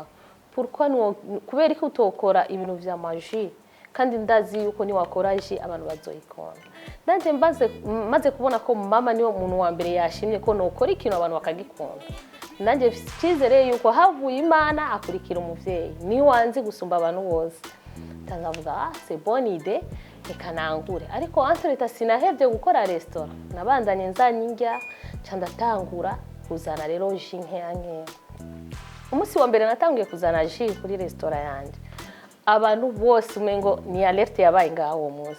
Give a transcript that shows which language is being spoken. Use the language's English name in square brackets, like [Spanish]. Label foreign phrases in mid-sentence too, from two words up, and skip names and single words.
[Rundi] Pourquoi kubera ko utokora ibintu by'amaji kandi ndazi yuko ni wakora ji abantu bazoyikunda. Nanje maze kubona ko mama niyo muntu wa mbere yashimye ko nokora ikintu abantu bakagikunda. Nanje cyizere yuko havuye Imana akurikira umuvyeyi ni wanzi gusumba abantu bose. Tangavuga [French] c'est bonne idée [Rundi] reka nangure. Ariko entre sinahevye gukora restaurant, nabandanye nzanyinjya ndatangura kuzana rero ji nkeya. Umunsi wa mbere natangiye kuzana ji kuri restaurant yanje, abantu bose umengo ni alerte yabaye ngaho uwo munsi.